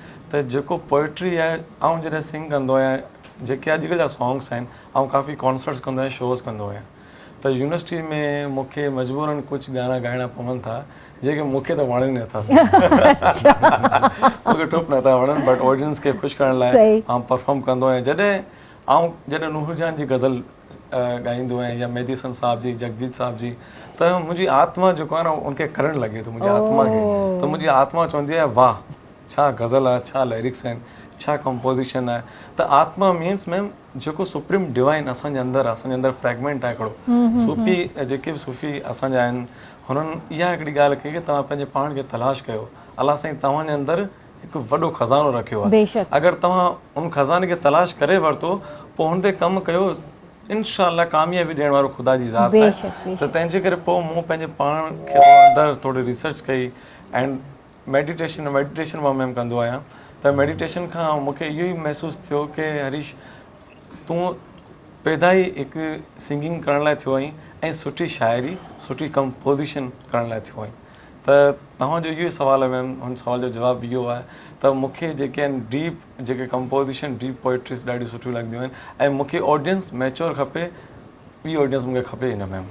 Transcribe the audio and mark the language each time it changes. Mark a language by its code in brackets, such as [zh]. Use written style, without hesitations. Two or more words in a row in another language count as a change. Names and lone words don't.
[sd] त जेको पोइट्री आहे, ऐं जॾहिं सिंग कंदो आहियां, जेके अॼुकल्ह जा सॉन्ग्स आहिनि, ऐं काफ़ी कॉन्सर्ट्स कंदो आहियां, शोज़ कंदो आहियां, त यूनिवर्सिटी में मूंखे मजबूरन कुझु गाना ॻाइणा पवनि था, जेके मूंखे त वणनि नथा मूंखे टुप नथा वणनि [en] बट ऑडियंस [sd] खे ख़ुशि करण लाइ आउं परफॉर्म कंदो आहियां जॾहिं नूर जान जी गज़ल ॻाईंदो आहियां या मेहदी हसन साहिब जी जगजीत साहिब जी त मुंहिंजी आत्मा जेको आहे न उनखे करणु लॻे थो मुंहिंजी आत्मा खे त मुंहिंजी आत्मा चवंदी आहे वाह छा गज़ल आहे छा लिरिक्स आहिनि छा कंपोज़िशन आहे त आत्मा [en] मीन्स मैम [sd] जेको [en] सुप्रीम डिवाइन [sd] असांजे अंदरि फ्रैगमेंट आहे हिकिड़ो सूफ़ी जेके बि सूफ़ी असांजा आहिनि हुननि इहा हिकिड़ी ॻाल्हि कई की तव्हां पंहिंजे पाण खे तलाश कयो अलाह साईं तव्हांजे अंदरि हिकु वॾो खज़ानो रखियो आहे अगरि तव्हां उन खज़ाने खे तलाश करे वरितो पोइ हुन ते कमु कयो इंशाअल्लाह कामयाबी ॾियण वारो ख़ुदा जी ज़ात आहे त तंहिंजे करे पोइ मूं पंहिंजे पाण खे अंदरि थोरी रिसर्च कई [en] एंड मेडिटेशन [sd] मां मैम कंदो आहियां त मेडिटेशन खां मूंखे इहो ई महसूसु थियो की हरीश तूं पैदा ई हिकु सिंगिंग करण लाइ थियो आहीं ऐं सुठी शाइरी सुठी कंपोज़िशन करण लाइ थियो आहीं त तव्हांजो इहो ई सुवालु आहे मैम हुन सुवाल जो जवाबु इहो आहे त मूंखे जेके आहिनि डीप जेके कंपोज़िशन [en] डीप पोइट्रीज़ [sd] ॾाढियूं सुठियूं लॻंदियूं आहिनि ऐं मूंखे [en] ऑडियंस मैच्योर [sd] खपे ॿी ऑडियंस मूंखे खपे हिन मैम